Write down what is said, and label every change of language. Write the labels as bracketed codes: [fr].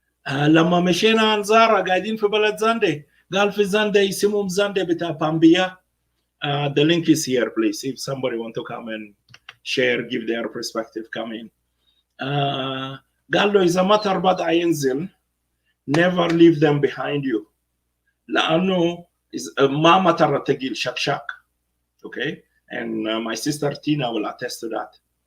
[ar] لما مشينا عن زارا قاعدين في بلد زاندي، قال في زاندي يسموهم زاندي بتاع بامبيا. [en] The link is here, please. If somebody want to come and share, give their perspective, come in. [ar] قال له إذا مطر بدأ ينزل [en] never leave them behind you. [ar] لأنه ما مطر تقيل شكشك. Okay? [en] And my sister Tina will attest to that.